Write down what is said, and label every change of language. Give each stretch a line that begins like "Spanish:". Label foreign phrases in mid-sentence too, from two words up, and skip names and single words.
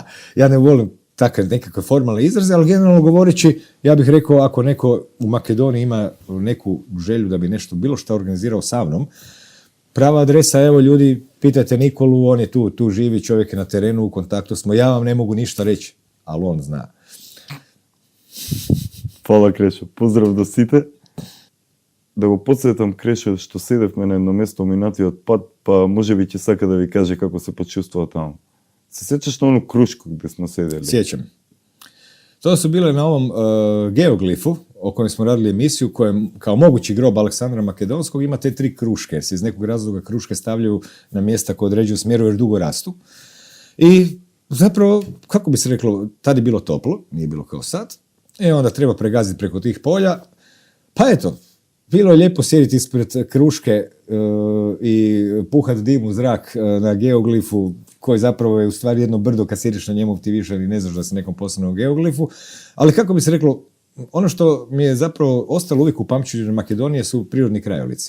Croatian: Ja ne volim takav nekakve formalne izraze, ali generalno govoreći, ja bih rekao, ako neko u Makedoniji ima neku želju da bi nešto bilo što organizirao sa mnom, prava adresa, evo ljudi, pitajte Nikolu, on je tu živi, čovjek je na terenu, u kontaktu smo, ja vam ne mogu ništa reći, ali on zna. Hvala, Krešo.
Macedonian: Поздрав до сите. Да го подсетам, Крешо, што седевме на едно место минатиот пат, па може би ќе сака да ви каже како се почувствува таму. Се сеќаш на оно кружко
Croatian: gdje smo sedeli? Sjećam. To su bile na ovom geoglifu o kojem smo radili emisiju, kojem kao mogući grob Aleksandra Makedonskog ima te 3 kruške, jer se iz nekog razloga kruške stavljaju na mjesta koje određuju smjeru jer dugo rastu. I zapravo, kako bi se reklo, tad je bilo toplo, nije bilo kao sad, i onda treba pregaziti preko tih polja, pa eto, bilo je lijepo sjediti ispred kruške i puhat dim u zrak na geoglifu, koji zapravo je u stvari jedno brdo, kad sjediš na njemu ti više ne znaš da se nekom poslano u geoglifu, ali kako bi se reklo, ono što mi je zapravo ostalo uvijek u pamćenju Makedonije su prirodni krajolici.